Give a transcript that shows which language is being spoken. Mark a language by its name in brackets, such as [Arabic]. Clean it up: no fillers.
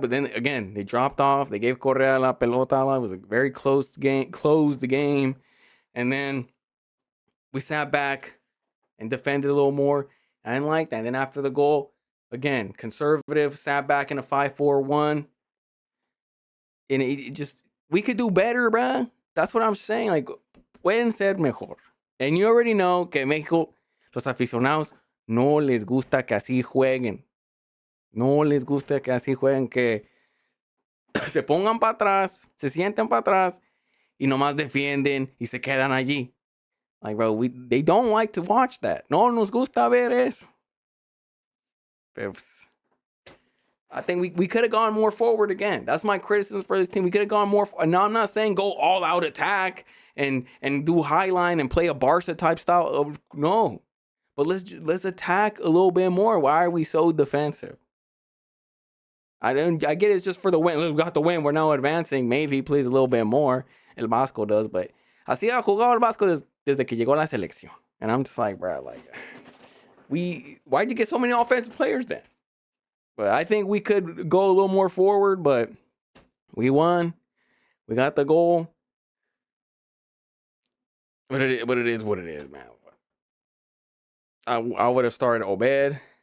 [English] But then, again, they dropped off. They gave Correa [Spanish] la pelota. [English] It was a very closed the game. And then we sat back and defended a little more. I didn't like that. And then after the goal, again, conservative, sat back in a 5-4-1. And it just, we could do better, bruh. That's what I'm saying. Like, [Spanish] pueden ser mejor. [English] And you already know [Spanish] que México, los aficionados, no les gusta que así jueguen. No les gusta que así jueguen, que se pongan para atrás, se sienten para atrás y nomás defienden y se quedan allí. [English] Like, bro, they don't like to watch that. [Spanish] No nos gusta ver eso. [English] Pero, I think we could have gone more forward again. That's my criticism for this team. We could have gone more. Now, I'm not saying go all out attack and do high line and play a Barca type style. No, but let's attack a little bit more. Why are we so defensive? I get it's just for the win. We got the win. We're now advancing. Maybe he plays a little bit more. [Spanish] El Vasco [English] does, but [Spanish] así ha jugado el Vasco desde que llegó a la selección. [English] And I'm just like, bro, like, why'd you get so many offensive players then? But I think we could go a little more forward, but we won. We got the goal. But it is what it is, man. I would have started Obed.